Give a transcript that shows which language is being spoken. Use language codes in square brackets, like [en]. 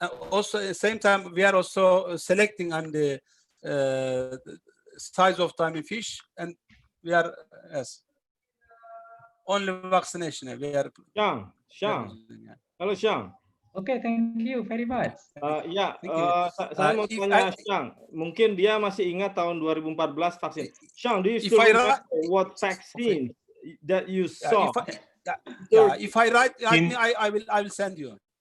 [en] Also, at the same time, we are also selecting the size of fish, and we are only vaccination. We are [id] Xiang. Halo Xiang. [en] Okay, thank you very much. [id] Saya mau tanya Xiang, mungkin dia masih ingat tahun 2014 vaksin. [en] Xiang, do you still remember what vaccine that you saw? If I write, I will send you.